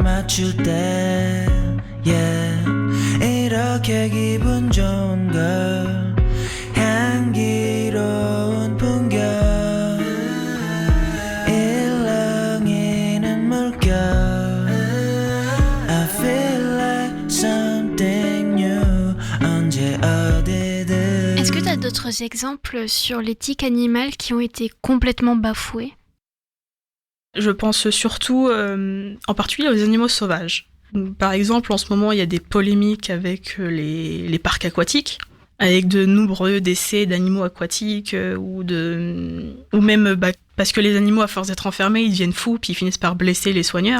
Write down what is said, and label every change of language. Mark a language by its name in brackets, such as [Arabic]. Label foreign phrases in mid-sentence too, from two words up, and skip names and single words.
[Korean] 맞출 때 yeah. 이렇게 기분 좋은 걸 향기로운 풍경 일렁이는 물결 [English] I feel like something new [Korean] 언제 어디든. [French] Est-ce que tu as d'autres exemples sur l'éthique animale qui ont été complètement bafoués ? Je pense surtout en particulier aux animaux sauvages. Par exemple, en ce moment, il y a des polémiques avec les parcs aquatiques, avec de nombreux décès d'animaux aquatiques ou même parce que les animaux, à force d'être enfermés, ils deviennent fous puis ils finissent par blesser les soigneurs.